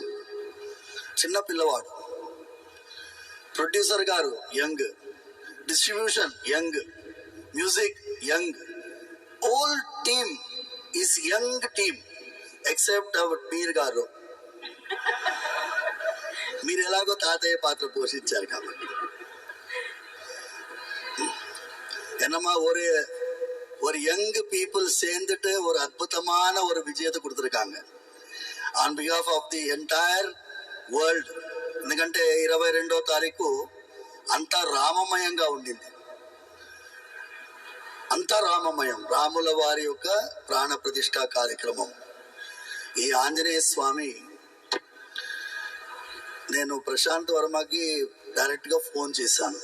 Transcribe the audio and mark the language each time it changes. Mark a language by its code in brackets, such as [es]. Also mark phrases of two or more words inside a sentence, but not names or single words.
[te] చిన్న పిల్లవాడు, [en] producer garu young, distribution young, music young, whole team is young team except our Mir garu. [te] మీరు ఎలాగో తాతయ్య పాత్ర పోషించారు కాబట్టి [ta] என்னமா ஒரு [en] young people [ta] சேர்ந்துட்டு ஒரு அற்புதமான ஒரு விஜயத்தை கொடுத்துருக்காங்க [en] on behalf of the entire world. [te] ఎందుకంటే 22వ తారీఖు అంతా రామమయంగా ఉండింది. అంతా రామమయం, రాముల వారి యొక్క ప్రాణ ప్రతిష్ఠా కార్యక్రమం. ఈ ఆంజనేయ స్వామి, నేను ప్రశాంత్ వర్మకి డైరెక్ట్గా ఫోన్ చేశాను.